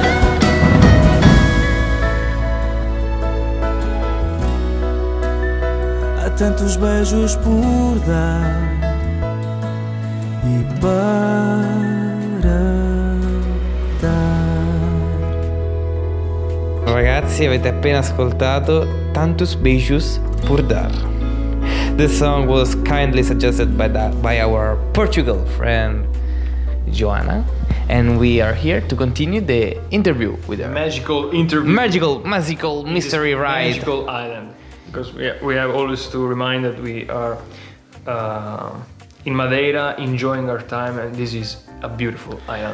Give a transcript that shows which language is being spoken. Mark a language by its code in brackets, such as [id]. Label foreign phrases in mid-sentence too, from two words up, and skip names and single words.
[pt] Há tantos beijos por dar e para dar. [it] Ragazzi, avete appena ascoltato Tantos Beijos por Dar. [en] The song was kindly suggested by our Portugal friend Joana, and we are here to continue the interview with her. Magical interview. Magical in mystery this ride. Magical island. Because we have always to remind that we are in Madeira enjoying our time, and this is a beautiful island.